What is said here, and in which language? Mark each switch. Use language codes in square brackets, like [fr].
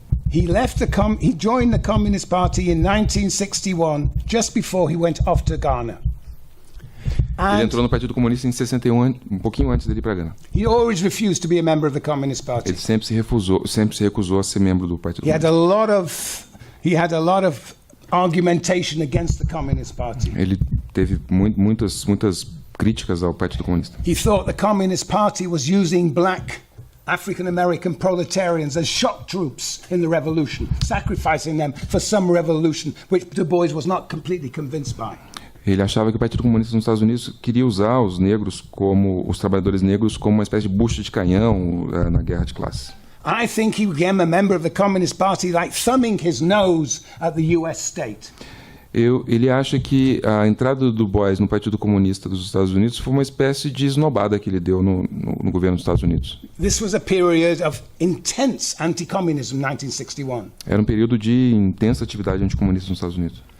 [en] He joined the Communist Party in 1961, just before he went off to Ghana. [pt] Ele entrou no Partido Comunista em 61, um pouquinho antes dele ir para Gana. [en] He always refused to be a member of the Communist Party. [pt] Ele sempre se recusou a ser membro do Partido Comunista. [en] He had a lot of argumentation against the Communist Party. [pt] Ele teve muitas críticas ao Partido Comunista. [en] He thought the Communist Party was using black African American proletarians as shock troops in the revolution, sacrificing them for some revolution which Du Bois was not completely convinced by. [pt] Ele achava que o Partido Comunista nos Estados Unidos queria usar os trabalhadores negros como uma espécie de bucha de canhão na guerra de classes. [en] I think he became a member of the Communist Party like thumbing his nose at the US state. [pt] Ele acha que a entrada do Du Bois no Partido Comunista dos Estados Unidos foi uma espécie de esnobada que ele deu no governo dos Estados Unidos. [en] This was a period of intense anti-communism, 1961. [pt] Era um período de intensa atividade anticomunista nos Estados Unidos.